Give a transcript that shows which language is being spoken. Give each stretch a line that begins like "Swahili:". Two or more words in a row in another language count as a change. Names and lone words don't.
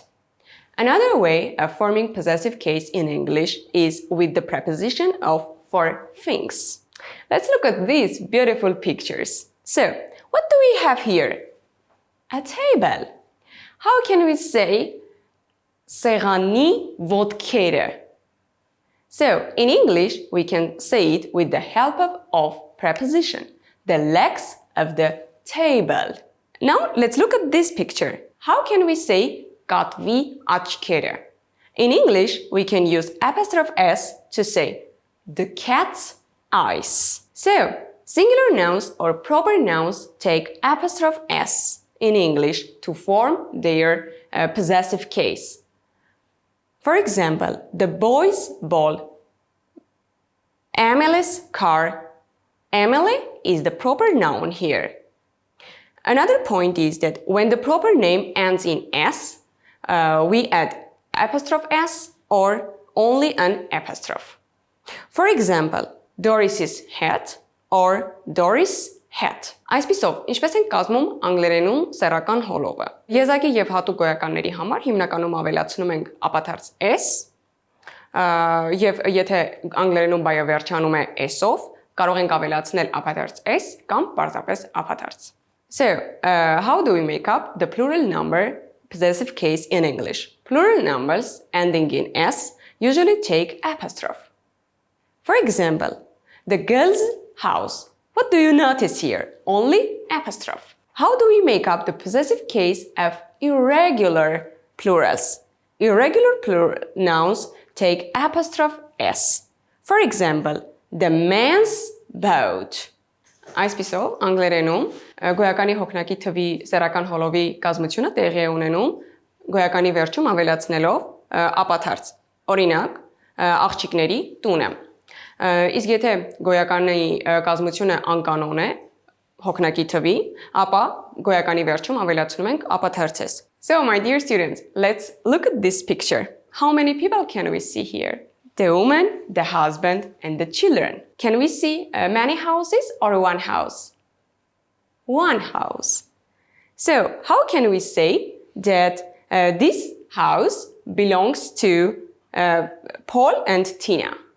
English: Another way of forming possessive case in English is with the preposition of for things. Let's look at these beautiful pictures. So, what do we have here? A table. How can we say
Armenian: սեղանի ոտքերը?
English: So, in English, we can say it with the help of preposition, the legs of the table. Now, let's look at this picture. How can we say
Armenian: կատվի աչքերը?
English: In English, we can use apostrophe s to say the cat's eyes. So, singular nouns or proper nouns take apostrophe s in English to form their possessive case. For example, the boy's ball, Emily's car. Emily is the proper noun here. Another point is that when the proper name ends in s, we add apostrophe s or only an apostrophe. For example, Doris's hat or Doris' hat.
Armenian: Այսպիսով, ինչպես են կազմում անգլերենում սեռական հոլովը։ Եզակի եւ հատուկ գոյականների համար հիմնականում ավելացնում ենք ապաթարց s, եւ եթե անգլերենում բայը վերջանում է s-ով, կարող ենք ավելացնել ապաթարց s կամ պարզապես ապաթարց։
English: So, how do we make up the plural number possessive case in English? Plural numbers ending in s usually take apostrophe. For example, the girl's house. What do you notice here? Only apostrophe. How do we make up the possessive case of irregular plurals? Irregular nouns take apostrophe s. For example, the man's boat.
Armenian: Այսպիսով, անգլերենում գոյականի հոգնակի թվի սեռական հոլովի կազմությունը տեղի է ունենում գոյականի վերջում ավելացնելով ապաթարց։ Օրինակ, աղջիկների տունը։ Իսկ եթե գոյականի կազմությունը անկանոն է հոգնակի թվի, ապա գոյականի վերջում ավելացնում ենք ապաթարցես։
English: So, my dear students, let's look at this picture. How many people can we see here? The woman, the husband, and the children. Can we see many houses or one house? One house. So, how can we say that this house belongs to Paul and Tina?